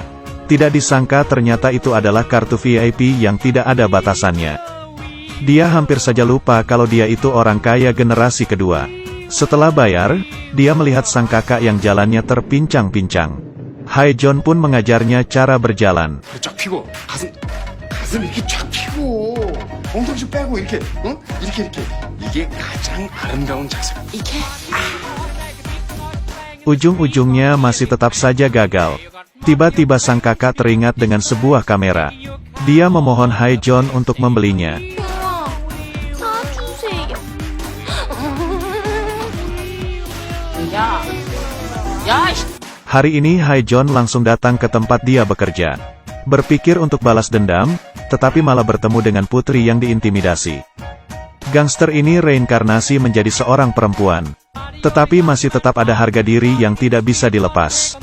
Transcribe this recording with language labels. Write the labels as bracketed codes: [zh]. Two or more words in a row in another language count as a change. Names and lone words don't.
[id] Tidak disangka ternyata itu adalah kartu VIP yang tidak ada batasannya. Dia hampir saja lupa kalau dia itu orang kaya generasi kedua. Setelah bayar, dia melihat sang kakak yang jalannya terpincang-pincang. Hai John pun mengajarnya cara berjalan. [ko] 쫙 펴고 가슴 이렇게 쫙 펴고 엉덩이 좀 빼고 이렇게, 응? 이렇게. 이게 가장 아름다운 자세. 이게 [id] Ujung-ujungnya masih tetap saja gagal. Tiba-tiba sang kakak teringat dengan sebuah kamera. Dia memohon Haejeon untuk membelinya. [ko] 우와, 사주세요. 야, 야, 씨. [id] Hari ini Haejeon langsung datang ke tempat dia bekerja. Berpikir untuk balas dendam, tetapi malah bertemu dengan putri yang diintimidasi. Gangster ini reinkarnasi menjadi seorang perempuan. Tetapi masih tetap ada harga diri yang tidak bisa dilepas.